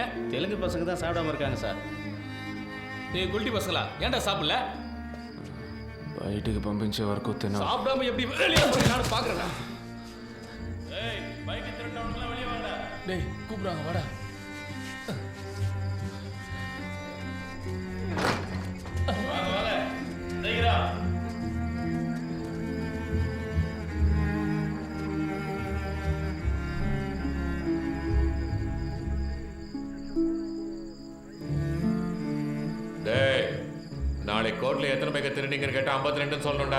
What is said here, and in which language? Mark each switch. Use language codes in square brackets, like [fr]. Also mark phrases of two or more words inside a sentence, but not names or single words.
[ta] தெலுங்கு பசங்க தான் சாப்பிடாம இருக்காங்க சார். டேய் குல்டி பசங்களா, ஏன்டா சாப்பிடல? [te] బయటికి పంపించే వరకు తిన. [ta] சாப்பிடாம எப்படி வெளியே போய் நான் பாக்குறேன். ஏய் பைக் திருட்டவனுங்களா வெளியே வாங்கடா. டேய் கூப்பிடுறாங்க, வாடா. வாங்க வாங்க சீக்கிரம். டேய், நாளை கோர்ட்ல எத்தனை பேக்க திருநீங்கன்னு கேட்டா 52ன்னு சொல்லணும்டா.